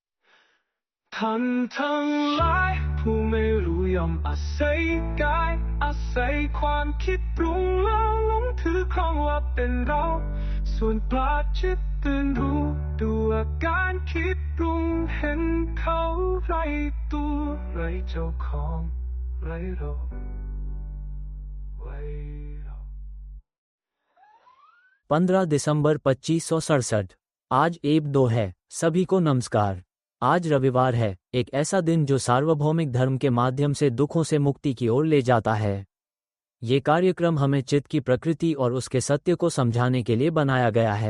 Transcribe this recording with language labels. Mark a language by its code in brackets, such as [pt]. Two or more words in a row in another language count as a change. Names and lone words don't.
[th] ทั้งหลายผู้ไม่รู้ย่อมอาศัยกายอาศัยความคิดปรุงแล้วหลงถือครองว่าเป็นเราส่วนปราชญ์จิตตื่นรู้ดูอาการคิดปรุงเห็นเขาไร้ตัวไร้เจ้าของไร้เราไว้เรา [hi] 15 दिसंबर 2567 आज एब 2 है। सभी को नमस्कार। आज रविवार है, एक ऐसा दिन जो सार्वभौमिक धर्म के माध्यम से दुखों से मुक्ति की ओर ले जाता है। ये कार्यक्रम हमें चित्त की प्रकृति और उसके सत्य को समझाने के लिए बनाया गया है।